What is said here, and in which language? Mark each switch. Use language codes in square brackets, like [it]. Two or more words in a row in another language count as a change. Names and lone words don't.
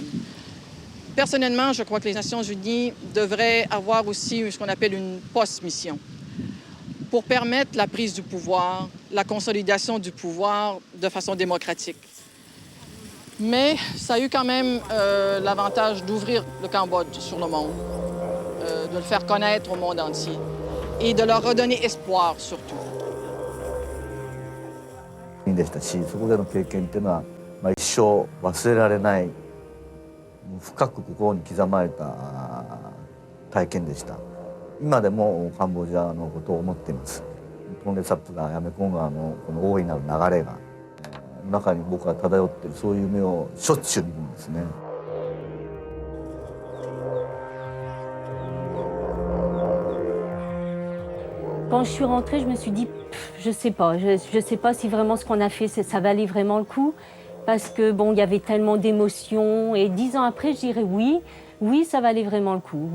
[fr] Personnellement, je crois que les Nations Unies devraient avoir aussi ce qu'on appelle une post-mission pour permettre la prise du pouvoir, la consolidation du pouvoir de façon démocratique. Mais ça a eu quand même l'avantage d'ouvrir le Cambodge sur le monde, de le faire connaître au monde entier et de leur redonner espoir surtout. [ja] でしたし、そこでの経験っていうのは、一生忘れられない、深く心に刻まれた体験でした。今でもカンボジアのことを思っています。トンレサップ川、ヤメコン川のこの大いなる流れが中に僕は漂っている、そういう夢をしょっちゅう見るんですね。 [fr] Quand je suis rentrée, je me suis dit, je sais pas si vraiment ce qu'on a fait, ça valait vraiment le coup, parce que bon, il y avait tellement d'émotions. Et 10 ans après, je dirais oui, ça valait vraiment le coup.